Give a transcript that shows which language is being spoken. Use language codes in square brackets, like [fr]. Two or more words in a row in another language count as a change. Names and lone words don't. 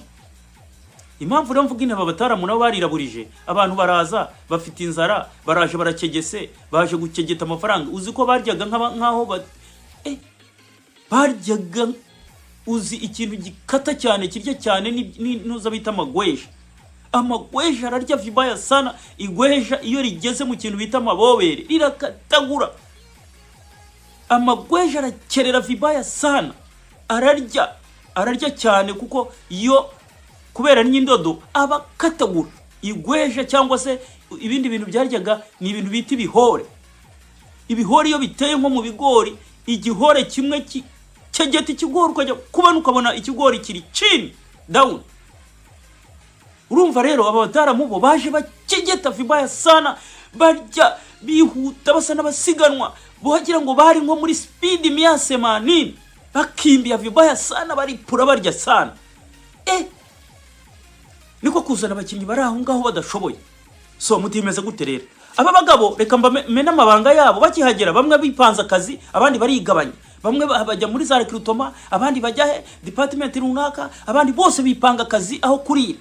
[rw] Impamvu rero mvuga intaba bataramu nabo bariraburije, abantu baraza bafite inzara, baraje barakegese, baje gukegeta amafaranga. Uzi ko baryaga nkaho baryaga, uzi ikintu gikata cyane kirya cyane nuza bita amagweja ararya [sw] vibaya sana. [rw] Igweja iyo rigeze mu kintu bita amabobere rirakatagura, amagweja arakerera [sw] vibaya sana, [rw] ararya cyane, kuko iyo kubera n'indodo abakatagura. Igweja cyangwa se ibindi bintu byaryaga ni ibintu bita ibihore iyo biteye nko mu bigori, igihore kimwe cyegeta ikigori ukajya kubana ukabona ikigori kiri [en] chin down. [rw] Urumva rero aba bataramubo baje bakegeta [sw] vibaya sana, [rw] barya bihuta basa n'abasiganwa, bohagira ngo bari nko muri speed 180, bakimbia [sw] vibaya sana, [rw] baripura barya sana. Niko kuzana abakinnyi bari aho ngaho badashoboye. So mutimeze gute rero aba bagabo? Reka mena amabanga yabo bakihagera, bamwe bipanza akazi, abandi barigabanya, bamwe bajya muri za recruitment, abandi bajya department runaka, abandi bose bipanga akazi aho kurira.